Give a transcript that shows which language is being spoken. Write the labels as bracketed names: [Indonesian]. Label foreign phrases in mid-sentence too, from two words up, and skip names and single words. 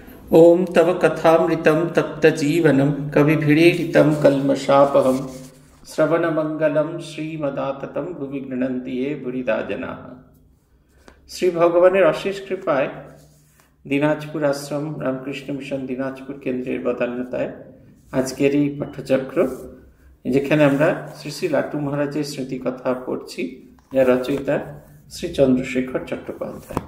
[Sanskrit] ओम तव कथामृतं तप्तजीवनं कविभिरीडितं कल्मषापहं श्रवणमंगलं श्रीमदाततं भुवि गृह्णन्ति ये बुरिदा जनाः। [Bangla] শ্রী ভগবানের অশেষ কৃপায় দিনাজপুর আশ্রম রামকৃষ্ণ মিশন দিনাজপুর কেন্দ্রের বদান্যতায় আজকের এই পাঠ্যচক্র, যেখানে আমরা শ্রী শ্রী লাটু মহারাজের স্মৃতিকথা পড়ছি, যার রচয়িতা শ্রী চন্দ্রশেখর চট্টোপাধ্যায়।